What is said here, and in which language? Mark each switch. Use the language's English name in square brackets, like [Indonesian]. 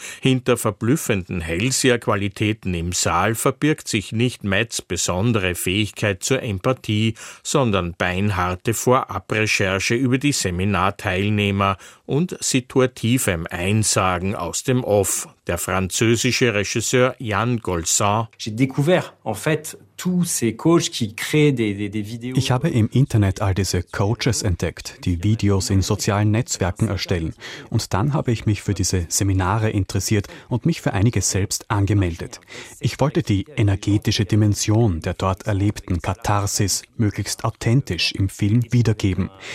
[German] Hinter verblüffenden Hellseher-Qualitäten im Saal verbirgt sich nicht Matts besondere Fähigkeit zur Empathie, sondern beinharte Vorabrecherche über die Seminarteilnehmer und situativem Einsagen aus dem Off. Der französische Regisseur Yann Golsan. [French] J'ai découvert, en fait, tous ces coachs qui créent des vidéos. [German] Ich habe im Internet all diese Coaches entdeckt, die Videos in sozialen Netzwerken erstellen. Und dann habe ich mich für diese Seminare interessiert und mich für einige selbst angemeldet. Ich wollte die energetische Dimension der dort erlebten Katharsis möglichst authentisch im Film wiedergeben.